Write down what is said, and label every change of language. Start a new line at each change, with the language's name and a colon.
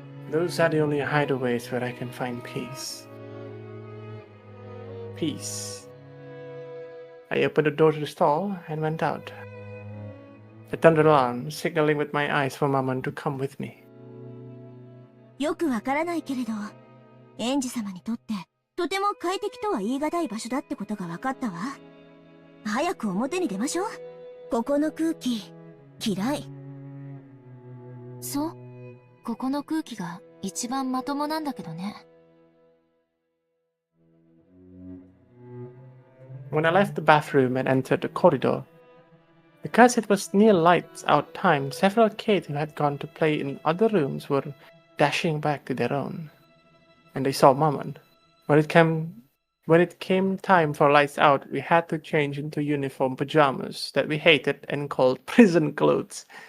English: Those are the only hideaways where I can find peace. Peace. I opened the door to the stall and went out. I turned around, signaling with my eyes for Mammon to come with me.
Japanese: よくわからないけれど、エンジ様にとってとても快適とは言い難い場所だってことが分かったわ。早く表に出ましょう。ここの空気、嫌い。そう？ここの空気が一番まともなんだけどね。
English: When I left the bathroom and entered the corridor, because it was near lights out time, several kids who had gone to play in other rooms were dashing back to their own. And they saw Mammon. When it came time for lights out, we had to change into uniform pajamas that we hated and called prison clothes.